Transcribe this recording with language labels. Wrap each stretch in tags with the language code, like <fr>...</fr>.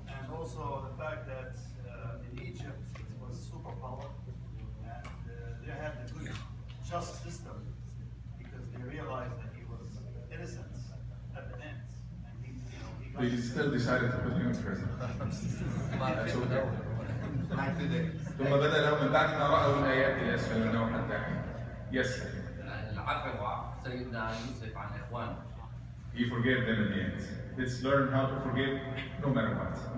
<en>And also the fact that in Egypt it was superpower, and they had a good, just system, because they realized that he was innocent at the end. And he They still decided to put him in prison. That's okay. like today.</en> <ar>ثم بدأ لهم من بعد ما رأوا الآيات ليسألوا منه حتى حين.</ar> <en>Yes.</en> <ar>العفو سيدنا يوسف عن إخوانه.</ar> <en>He forgave them in the end. Let's learn how to forgive no matter what.</en>